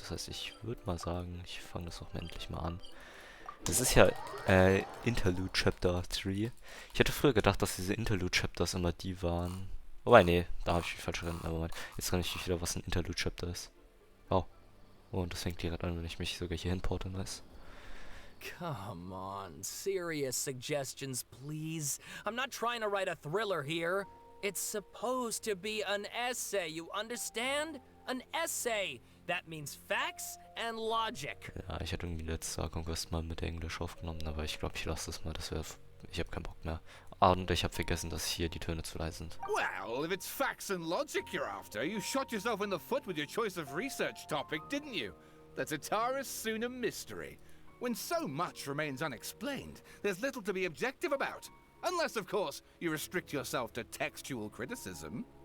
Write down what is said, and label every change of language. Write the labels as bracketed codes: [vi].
[de] Das heißt, ich würde mal sagen, ich fange das auch endlich mal an. Das ist ja Interlude Chapter 3. Ich hätte früher gedacht, dass diese Interlude Chapters immer die waren. Wobei, nee, da habe ich mich falsch erinnert. Aber Moment, jetzt kann ich nicht wieder, was ein Interlude Chapter ist. Oh, und das fängt direkt an, wenn ich mich sogar hier hinporte, nice. [en] Come on, serious suggestions, please. I'm not trying to write a thriller here. It's supposed to be an essay, you understand? An essay. That means facts and logic. [de] Ja, ich hätte irgendwie letzte Archon Quest mal mit Englisch aufgenommen, aber ich glaube, ich lasse das mal. Das wäre. Ich habe keinen Bock mehr. Ah, und ich habe vergessen, dass hier die Töne zu leise sind. [en] Well, if it's facts and logic you're after, you shot yourself in the foot with your choice of research topic, didn't you? The Tatara Suna mystery. When so much remains unexplained, there's little to be objective about. Unless, of course, you restrict yourself to textual criticism.